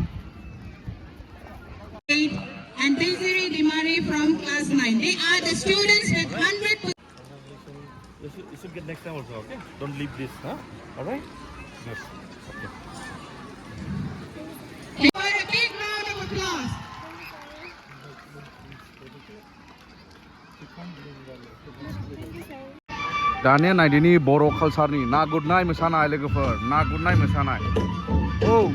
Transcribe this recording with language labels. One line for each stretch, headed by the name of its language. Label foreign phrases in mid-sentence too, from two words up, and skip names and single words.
English: And Desiree Dimari from class 9. They are the students with 100%. You should get next time also, okay? Don't leave this, huh? All right? Yes. Okay. Give her a big round of applause.
Bodo: दानिया नायदिनि बर' कालचारनि ना गुरनाय मोसानाय लोगोफोर ना गुरनाय मोसानाय औ